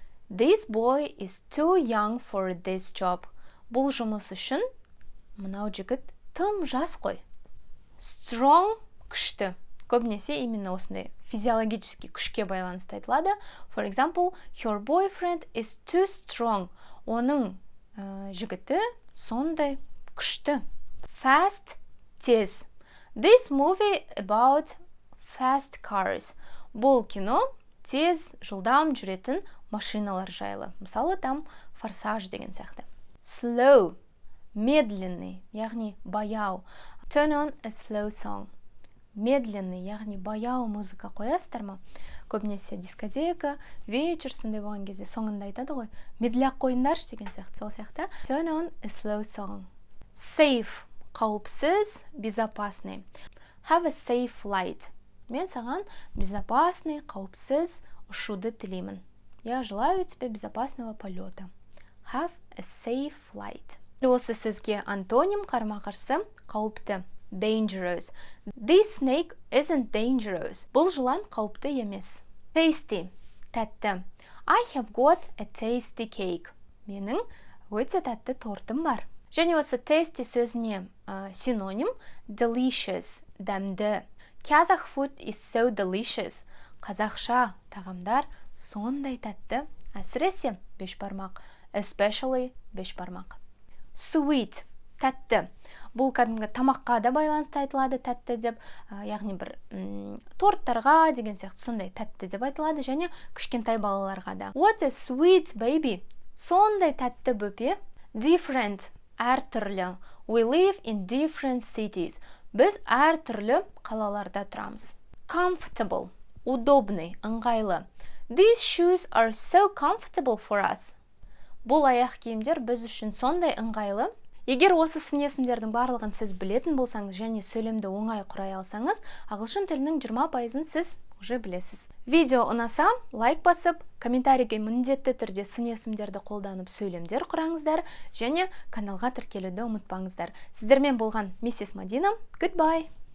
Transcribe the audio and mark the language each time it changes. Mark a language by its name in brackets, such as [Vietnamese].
[English] This boy is too young for this job. [Kazakh] Бұл жұмыс үшін мынау жігіт тым жас қой. Strong, күшті. Көбінесе [Russian] именно [Kazakh] осындай [Russian] физиологически [Kazakh] күшке байланысты айтылады. [English] For example, her boyfriend is too strong. [Kazakh] Оның жігіті сондай күшті. [English] Fast, тез. This movie about fast cars. [Kazakh] Бұл кино тез, жылдам жүретін машиналар жайлы. Мысалы, [Russian] там форсаж [Kazakh] деген сияқты. Slow, [Russian] медленный, [Kazakh] яғни баяу. [English] Turn on a slow song. [Russian] Медленный, [Kazakh] яғни баяу музыка қоясыздар ма? Көбінесе дискотека, вечер сондай болған кезде соңында айтады ғой. Медляк қойындаршы деген сияқты, сол сияқты. [English] Turn on a slow song. [Kazakh] Safe, қауіпсіз, [Russian] безопасный. [English] Have a safe flight. [Kazakh] Мен саған [Russian] безопасный, [Kazakh] қауіпсіз ұшуды тілеймін. [Russian] Я желаю тебе безопасного полета. [English] Have a safe flight. [Kazakh] Осы сөзге антоним қарама-қарсы қауіпті. [English] Dangerous. This snake isn't dangerous. [Kazakh] Бұл жылан қауіпті емес. Tasty. Тәтті. [English] I have got a tasty cake. [Kazakh] Менің өте тәтті тортым бар. Және осы tasty сөзіне синоним delicious. Дәмді. [English] Kazakh food is so delicious. [Kazakh] Қазақша тағамдар сондай тәтті. Әсіресе бешбармақ. [English] Especially бешбармақ. Sweet. Тәтті. [Kazakh] Бұл кәдімгі тамаққа да байланысты айтылады тәтті деп, яғни бір торттарға деген сияқты сондай тәтті деп айтылады, және кішкентай балаларға да. [English] What a sweet baby. [Kazakh] Сондай тәтті бөпе. [English] Different. Әртүрлі. We live in different cities. [Kazakh] Біз әртүрлі қалаларда тұрамыз. Comfortable. [Russian] Удобный, [Kazakh] ыңғайлы. [English] These shoes are so comfortable for us. [Kazakh] Бұл аяқ киімдер біз үшін сондай ыңғайлы. Егер осы сын есімдердің барлығын сіз білетін болсаңыз және сөйлемді оңай құрай алсаңыз, ағылшын тілінің 20%-ын сіз [Russian] уже [Kazakh] білесіз. Видео ұнаса, лайк басып, комментарийге міндетті түрде сын есімдерді қолданып сөйлемдер құраңыздар және каналға тіркелуді ұмытпаңыздар. Сіздермен болған миссис Мадина. [English] Goodbye!